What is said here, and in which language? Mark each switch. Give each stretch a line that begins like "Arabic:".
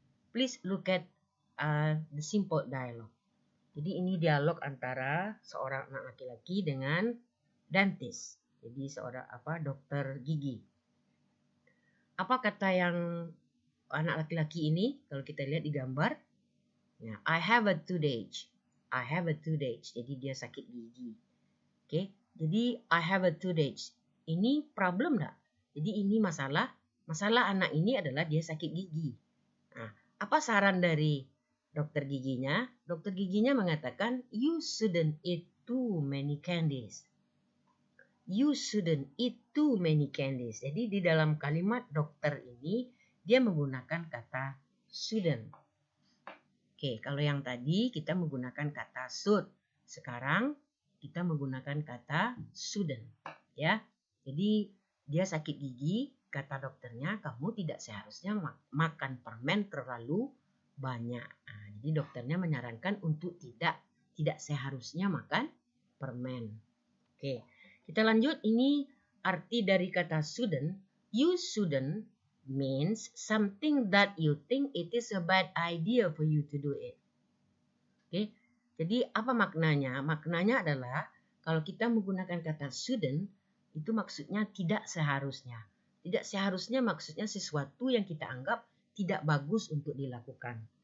English: Please look at the simple dialogue.
Indonesian: Jadi ini dialog antara seorang anak laki-laki dengan dentist. Jadi seorang dokter gigi. Apa kata yang anak laki-laki ini? Kalau kita lihat di gambar, ya,
English: I have a toothache. I have a toothache.
Indonesian: Jadi dia sakit gigi.
English: Oke,
Indonesian: jadi
English: I have a toothache.
Indonesian: Ini problem enggak? Jadi ini masalah anak ini adalah dia sakit gigi. Nah, apa saran dari dokter giginya? Dokter giginya mengatakan,
English: you shouldn't eat too many candies. You shouldn't eat too many candies.
Indonesian: Jadi di dalam kalimat dokter ini, dia menggunakan kata shouldn't. Oke, kalau yang tadi kita menggunakan kata should. Sekarang kita menggunakan kata shouldn't. Ya, jadi dia sakit gigi, kata dokternya, kamu tidak seharusnya makan permen terlalu banyak. Nah, jadi dokternya menyarankan untuk tidak seharusnya makan permen. Oke, kita lanjut. Ini arti dari kata shouldn't.
English: You shouldn't means something that you think it is a bad idea for you to do it. Oke,
Indonesian: Jadi apa maknanya? Maknanya adalah kalau kita menggunakan kata shouldn't, itu maksudnya tidak seharusnya. Tidak seharusnya maksudnya sesuatu yang kita anggap tidak bagus untuk dilakukan.